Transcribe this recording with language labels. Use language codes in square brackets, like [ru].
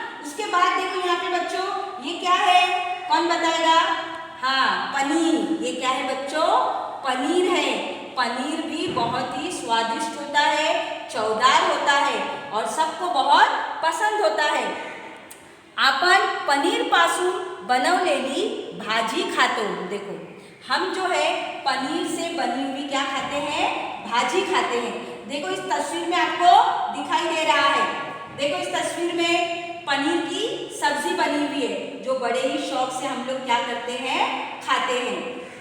[hi] उसके बाद देखो यहाँ पे बच्चों ये क्या है, कौन बताएगा, हाँ पनीर। ये क्या है बच्चों, पनीर है। पनीर भी बहुत ही स्वादिष्ट होता है, चौदार होता है और सबको बहुत पसंद होता है। [mr] आपण पनीर पासून बनवलेली भाजी खातो। [hi] देखो हम जो है पनीर से बनी हुई क्या खाते हैं, भाजी खाते हैं। देखो इस तस्वीर में आपको दिखाई दे रहा है, देखो इस तस्वीर में पनीर की सब्जी बनी हुई है जो बड़े ही शौक से हम लोग क्या करते हैं, खाते हैं।